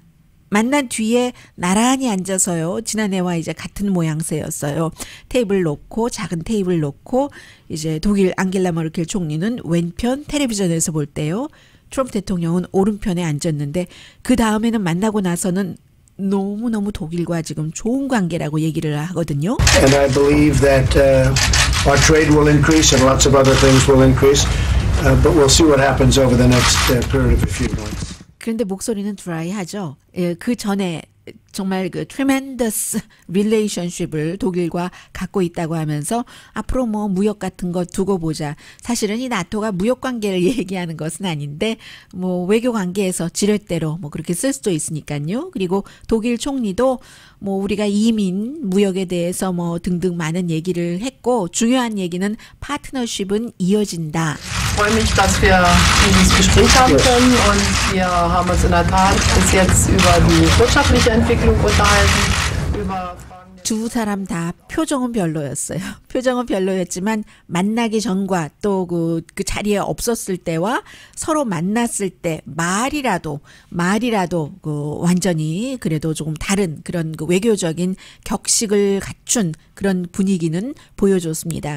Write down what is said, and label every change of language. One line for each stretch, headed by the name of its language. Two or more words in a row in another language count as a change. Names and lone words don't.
Korean: 만난 뒤에 나란히 앉아서요. 지난해와 이제 같은 모양새였어요. 작은 테이블 놓고 이제 독일 앙겔라 머르켈 총리는 왼편 텔레비전에서 볼 때요. 트럼프 대통령은 오른편에 앉았는데, 그 다음에는 만나고 나서는 너무너무 독일과 지금 좋은 관계라고 얘기를 하거든요.
English: And I believe that our trade will increase and lots of other things will increase. But we'll see what happens over the next period of a few months.
Korean: 그런데 목소리는 드라이하죠. 그 전에 정말
English: tremendous relationship
Korean: 을 독일과 갖고 있다고 하면서 앞으로 무역 같은 거 두고 보자. 사실은 이 나토가 무역 관계를 얘기하는 것은 아닌데 외교 관계에서 지렛대로 그렇게 쓸 수도 있으니까요. 그리고 독일 총리도 우리가 이민 무역에 대해서 등등 많은 얘기를 했고, 중요한 얘기는 파트너십은 이어진다.
German: Ich freue mich, dass wir dieses Gespräch haben können und wir haben uns in der Tat bis jetzt über die wirtschaftliche Entwicklung unterhalten, über Fragen
Korean: 두 사람 다 표정은 별로였어요. 표정은 별로였지만 만나기 전과 또 그 자리에 없었을 때와 서로 만났을 때 말이라도 그 완전히 그래도 조금 다른 그런 그 외교적인 격식을 갖춘 그런 분위기는 보여줬습니다.